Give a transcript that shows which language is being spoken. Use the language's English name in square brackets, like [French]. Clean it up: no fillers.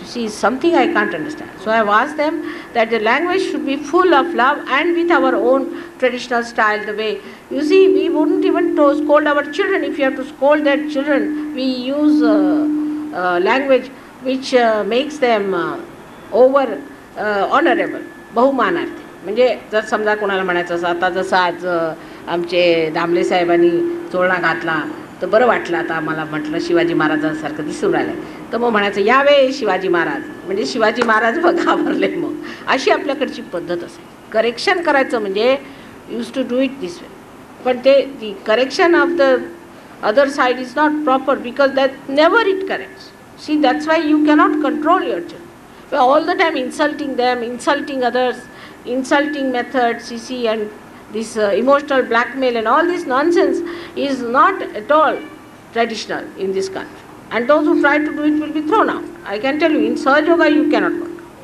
[English] You see, something I can't understand. So I have asked them that the language should be full of love and with our own traditional style. The way, you see, we wouldn't even scold our children. If you have to scold their children, we use language which makes them over honorable, बहुमानार्थी. [Marathi] म्हणजे जर समजा कोणाला म्हणायचं असं, आता जसं आज आमचे दामले साहेबांनी चोळणा घातला तर बरं वाटलं, आता मला म्हटलं शिवाजी महाराजांसारखं दिसून राहिलं, तर मग म्हणायचं यावे शिवाजी महाराज, म्हणजे शिवाजी महाराज घाबरले. मग अशी आपल्याकडची पद्धत असेल. करेक्शन करायचं म्हणजे [English] use to do it this way, [Marathi] पण ते [English] The correction of the other side is not proper because that never it corrects. See, that's why you cannot control your children. All the time insulting them, insulting others, insulting methods, you see, and this emotional blackmail and all this nonsense is not at all traditional in this country. And those who try to do it will be thrown out. I can tell you, in Sahaja Yoga you cannot work.